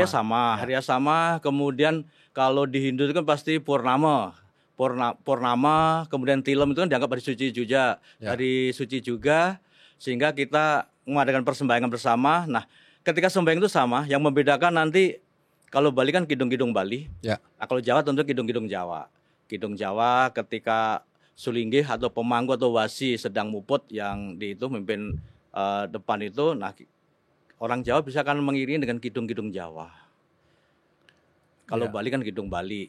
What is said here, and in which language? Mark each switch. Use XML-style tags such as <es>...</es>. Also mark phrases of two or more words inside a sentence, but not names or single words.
<id>Hari raya sama. Kemudian kalau di Hindu itu kan pasti purnama. Purnama, kemudian tilem itu kan dianggap hari suci juga. Hari suci juga, sehingga kita mengadakan persembayangan bersama. Nah, ketika sembahyang itu sama, yang membedakan nanti kalau Bali kan kidung-kidung Bali. Nah, kalau Jawa tentu kidung-kidung Jawa. Kidung Jawa ketika sulinggih atau pemangku atau wasi sedang muput yang di itu memimpin depan itu, nah orang Jawa bisa kan mengiringi dengan kidung-kidung Jawa. Kalau Bali kan kidung Bali.</id>